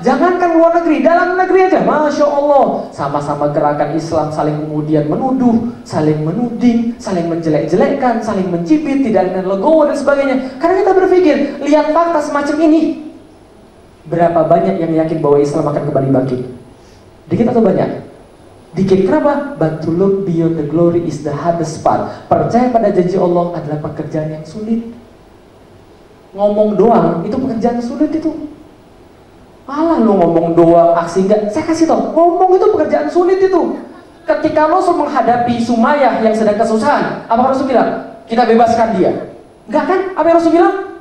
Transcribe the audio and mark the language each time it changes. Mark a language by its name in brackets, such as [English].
[Indonesian] Jangankan luar negeri, dalam negeri aja, Masya Allah, sama-sama gerakan Islam saling kemudian menuduh, saling menuding, saling menjelek-jelekkan, saling mencibir, tidak ada legowo dan sebagainya. Karena kita berpikir, lihat fakta semacam ini, berapa banyak yang yakin bahwa Islam akan kembali bangkit? Dikit atau banyak? Dikit. Kenapa? [English] But to look beyond the glory is the hardest part. [Indonesian] Percaya pada janji Allah adalah pekerjaan yang sulit. Ngomong doang itu pekerjaan sulit itu. Malah lu ngomong doang, aksi enggak. Saya kasih tau, ngomong itu pekerjaan sulit itu. Ketika Rasul menghadapi Sumayyah yang sedang kesusahan, apa Rasul bilang? Kita bebaskan dia. Enggak kan? Apa yang Rasul bilang?